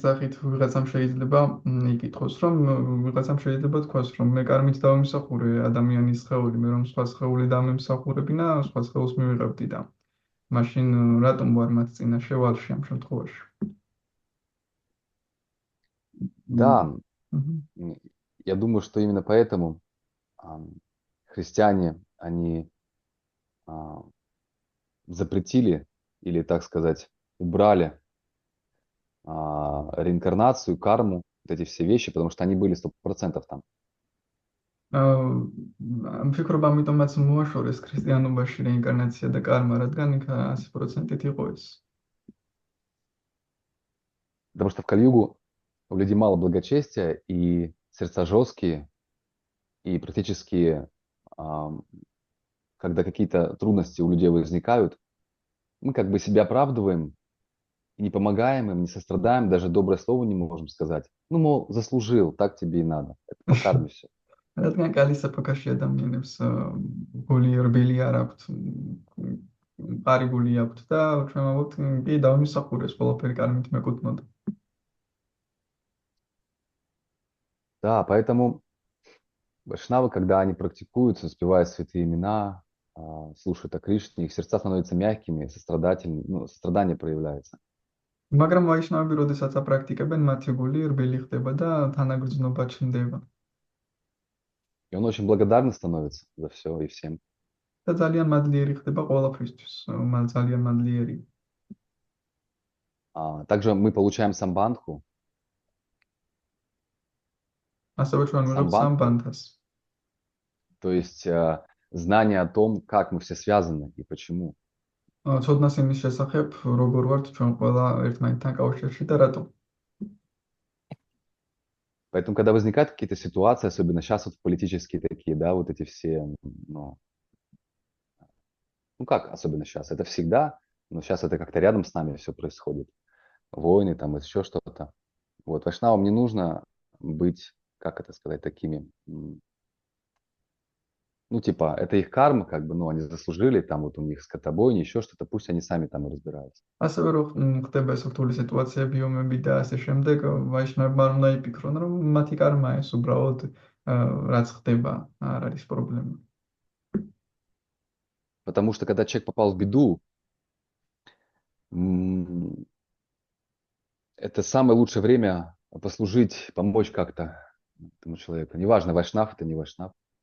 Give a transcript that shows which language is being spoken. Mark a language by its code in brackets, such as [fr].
[ka] სახით ვიღაცამ შეიძლება იკითხოს, რომ ვიღაცამ შეიძლება თქვას, რომ მე კარმით დავიმსახურე ადამიანის სხეული, მე რომ სხვა სხეული დამემსახურებინა, სხვა სხეულს მივიღებდი და მაშინ რატომ ვარ მათ წინაშე ვალში ამ შემთხვევაში? [ru] да, Мгм. я думаю, что именно поэтому христиане, они запретили или, так сказать, убрали реинкарнацию, карму, вот эти все вещи, потому что они были 100% там. [ka] ვფიქრობ, ამიტომაც მოაშორეს ქრისტიანობაში რეინკარნაცია და კარმა, რადგან იქ 100%-ით იყო ეს. [ru] Потому что в Кали-югу у людей мало благочестия, и сердца жесткие, и практически, когда какие-то трудности у людей возникают, мы как бы себя оправдываем, и не помогаем им, не сострадаем, даже доброе слово не можем сказать. Ну, мол, заслужил, так тебе и надо. Это по карме все. [ka] რადგან კალის ეპოქაში ადამიანებს გული რბილი არ აქვთ, მყარი გული აქვთ და ჩვენავთ კი დავიმსახურეს ყველაფერი კარმით მეკუთვნოდა. [ru] Да, поэтому вайшнавы, когда они практикуются, успевают святые имена, слушают о Кришне, их сердца становятся мягкими, сострадательными, ну, сострадание проявляется. [ka] მაგრამ ვაიშნავები, როდესაც აპრაქტიკებენ, მათი გული რბილი ხდება და თანაგრძნობა ჩნდება. [ru] И он очень благодарный становится за все и всем. [ka] და ძალიან მადლიერი ხდება ყველაფრისთვის, ძალიან მადლიერი. [ru] Также мы получаем самбандху. [ka] ასევე ჩვენ ვიღებთ სამბანთას. [ru] То есть знание о том, как мы все связаны и почему. [ka] ცოდნას იმის შესახებ, როგორ ვართ ჩვენ ყველა ერთმანეთთან კავშირში და ратом. [ru] Поэтому, когда возникают какие-то ситуации, особенно сейчас вот политические такие, да, вот эти все, ну как, особенно сейчас, это всегда, но сейчас это как-то рядом с нами все происходит. Войны, там, еще что-то. Вот, вайшнавам не нужно быть, как это сказать, такими, ну, типа, это их карма, как бы, ну, они заслужили, там, вот у них скотобойня, еще что-то, пусть они сами там и разбираются. [ka] ასევე რომ ხდება ეს რთული სიტუაციები, ომები და ასე შემდეგ, ვაიშნავებმა უნდა იფიქრონ, რომ მათი კარმა ეს უბრალოდ რაც ხდება, არ არის პრობლემა. [ru] Потому что, когда человек попал в беду, это самое лучшее время послужить, помочь как-то этому человеку. Неважно, вайшнав это не вайшнав.